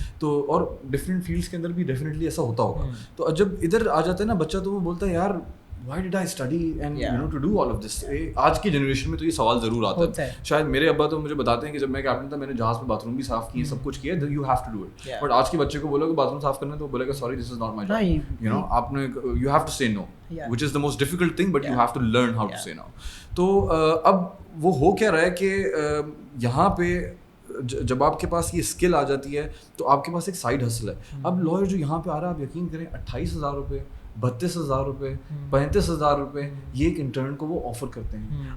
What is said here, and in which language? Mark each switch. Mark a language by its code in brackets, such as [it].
[ur] تو اور different fields کے اندر بھی ڈیفینیٹلی ایسا ہوتا ہوگا. تو جب ادھر آ جاتا ہے نا بچہ, تو وہ بولتا ہے یار [en] why did I study and to do all of this. [ur] آج کی جنریشن میں تو یہ سوال ضرور آتا ہے. شاید میرے ابا تو مجھے بتاتے ہیں کہ جب میں کیپٹن تھا میں نے جہاز پہ باتھ روم بھی صاف کیے, سب کچھ کیا, [en] you have to do it. [ur] But آج کے بچے کو بولو کہ باتھ روم صاف کرنا ہے تو بولے گا [en] sorry this is not my job. [ur] آپ نے [en] you have to say no, which is the most difficult thing, but you have to learn how to say no. [ur] تو اب وہ ہو کیا رہا ہے کہ یہاں پہ جب آپ کے پاس یہ اسکل آ جاتی ہے تو آپ کے پاس ایک سائڈ ہسل ہے. اب لائر جو یہاں پہ آ رہا ہے, آپ یقین کریں 28,000 روپے, 32,000 روپے, 35,000 روپے یہ ایک انٹرن کو وہ آفر کرتے ہیں.